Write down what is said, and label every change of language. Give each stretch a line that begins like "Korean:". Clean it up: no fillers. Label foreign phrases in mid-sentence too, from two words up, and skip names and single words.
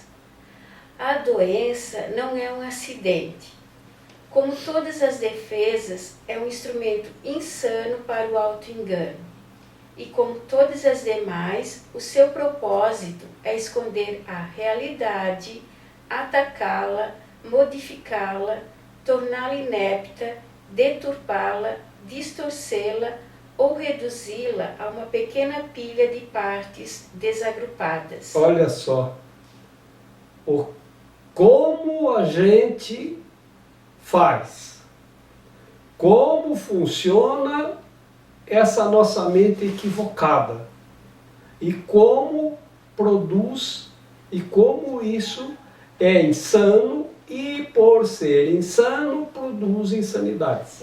Portuguese: A doença não é um acidente. Como todas as defesas, é um instrumento insano para o auto-engano. E como todas as demais, o seu propósito é esconder a realidade, atacá-la, modificá-la, torná-la inepta, deturpá-la, distorcê-la ou reduzi-la a uma pequena pilha de partes desagrupadas. Olha só, como a gente faz, como funciona essa nossa mente equivocada e como produz e como isso é insano e, por ser insano, produz insanidades.